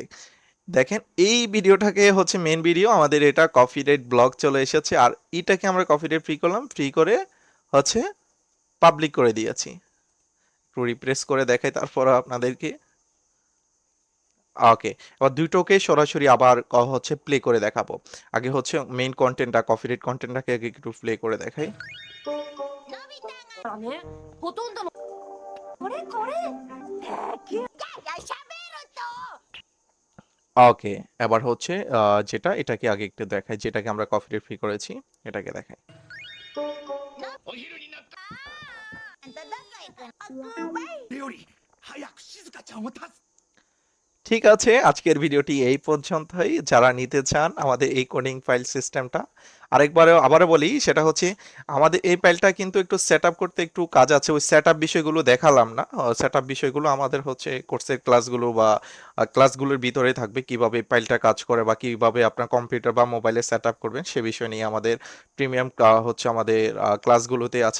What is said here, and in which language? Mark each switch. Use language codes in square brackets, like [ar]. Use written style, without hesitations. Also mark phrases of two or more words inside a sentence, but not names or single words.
[bn] দেখেন এই ভিডিওটাকে হচ্ছে [en] main video, [bn] আমাদের এটা [en] copyright block [bn] চলে এসেছে, আর এটাকে আমরা [en] copyright free [bn] করলাম, ফ্রি করে হচ্ছে পাবলিক করে দিয়েছি। একটু রিপ্রেস করে দেখাই তারপর আপনাদেরকে। ওকে, এবার দুটোকে সরাসরি আবার হচ্ছে প্লে করে দেখাবো। আগে হচ্ছে [en] main content, copyright content [bn] আগে একটু প্লে করে দেখাই। [ja] だねほとんどのこれ敵やしゃべると [bn] ওকে, এবার হচ্ছে যেটা এটাকে আগে একটু দেখাই, যেটাকে আমরা [en] copyright free [bn] করেছি এটাকে দেখাই। [ja] あんたどこ行くのあバイより早く静香ちゃんを助け [bn] ঠিক আছে, আজকের ভিডিওটি এই পর্যন্তই। যারা নিতে চান আমাদের এই [en] coding file system, [bn] আবারও বলি, সেটা হচ্ছে আমাদের এই ফাইলটা কিন্তু একটু [en] set up [bn] করতে একটু কাজ আছে। ওই [en] set up [bn] বিষয়গুলো দেখালাম না। [en] set up [bn] বিষয়গুলো আমাদের হচ্ছে [en] course classes [bn] বা ক্লাসগুলোর ভিতরে থাকবে, কিভাবে ফাইলটা কাজ করে বা কিভাবে আপনার কম্পিউটার বা মোবাইলে [en] set up [bn] করবেন সে বিষয় নিয়ে আমাদের প্রিমিয়াম হচ্ছে আমাদের ক্লাসগুলোতে আছে।